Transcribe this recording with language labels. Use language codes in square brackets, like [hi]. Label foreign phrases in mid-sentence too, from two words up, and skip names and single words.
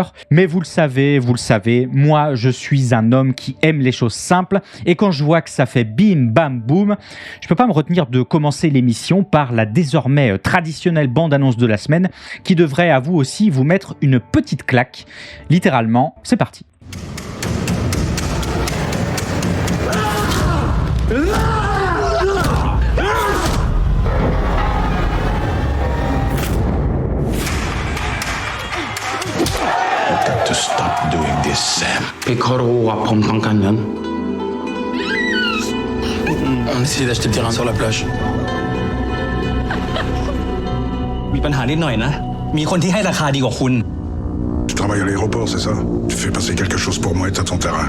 [fr] Mais vous le savez, moi je suis un homme qui aime les choses simples, et quand je vois que ça fait bim bam boum, je peux pas me retenir de commencer l'émission par la désormais traditionnelle bande-annonce de la semaine, qui devrait à vous aussi vous mettre une petite claque. Littéralement, c'est parti. [en] To stop doing this, Sam. [th] เขารู้ว่าผมต้องการเงิน [fr] On essaie d'acheter le terrain sur la plage. [th] มีปัญหานิดหน่อยนะ มีคนที่ให้ราคาดีกว่าคุณ [fr] Tu travailles à l'aéroport, c'est ça? Tu fais passer quelque chose pour moi et t'as ton terrain.